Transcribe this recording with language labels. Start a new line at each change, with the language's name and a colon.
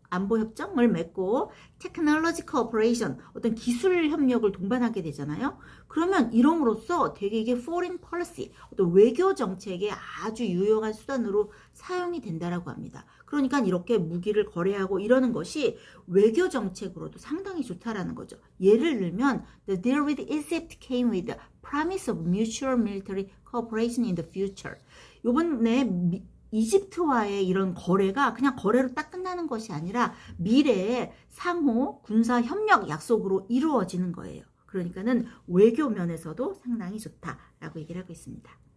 Korean: 안보 협정을 맺고 테크놀로지 코퍼레이션, 어떤 기술 협력을 동반하게 되잖아요. 그러면 이름으로써 되게 이게
English: foreign policy,
Korean: 어떤 외교 정책의 아주 유용한 수단으로 사용이 된다라고 합니다. 그러니까 이렇게 무기를 거래하고 이러는 것이 외교 정책으로도 상당히 좋다라는 거죠. 예를 들면
English: the deal with Egypt came with the promise of mutual military cooperation in the future.
Korean: 요번에 이집트와의 이런 거래가 그냥 거래로 딱 끝나는 것이 아니라 미래에 상호 군사 협력 약속으로 이루어지는 거예요. 그러니까는 외교 면에서도 상당히 좋다라고 얘기를 하고 있습니다.